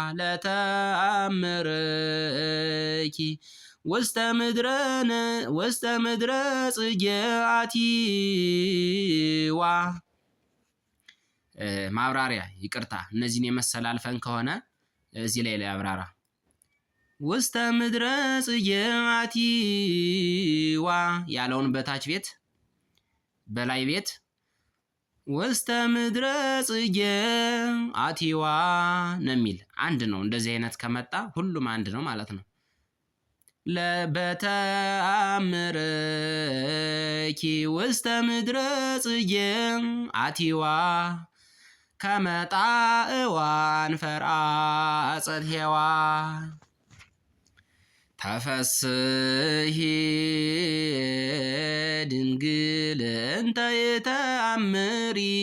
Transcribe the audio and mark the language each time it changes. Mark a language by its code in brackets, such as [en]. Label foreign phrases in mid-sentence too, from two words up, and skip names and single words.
[gez] ለተአምርኪ ውስተ ምድረ ጽጌአቲዋ። [am] ማብራሪያ ይቅርታ፣ እነዚህን የመሰለ አልፈን ከሆነ እዚህ ላይ አብራራ። [gez] ውስተ ምድረ ጽጌአቲዋ [am] ያለውን በታች ቤት በላይ ቤት [gez] ውስተ ምድረ [am] ጽጌአቲዋ ነው የሚል አንድ ነው። እንደዚህ አይነት ከመጣ ሁሉም አንድ ነው ማለት ነው። [gez] ለበተአምርኪ ውስተ ምድረ ጽጌአቲዋ ከመጣእዋን ፈርአጸት ሔዋን ተፈስሒ ድንግል እንተ የተአምሪ